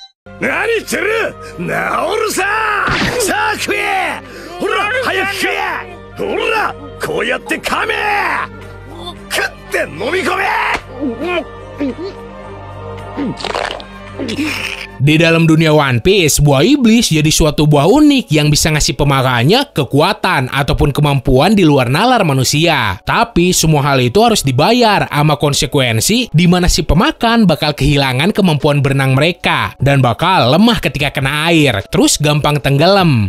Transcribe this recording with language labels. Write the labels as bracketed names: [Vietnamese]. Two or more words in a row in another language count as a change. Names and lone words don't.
[Japanese] 何言ってる。治るさ。さあ食え。ほら早く食え。ほらこうやって噛め。食って飲み込め。 [Indonesian] Di dalam dunia One Piece, buah iblis jadi suatu buah unik yang bisa ngasih pemakannya kekuatan ataupun kemampuan di luar nalar manusia. Tapi semua hal itu harus dibayar sama konsekuensi di mana si pemakan bakal kehilangan kemampuan berenang mereka dan bakal lemah ketika kena air, terus gampang tenggelam.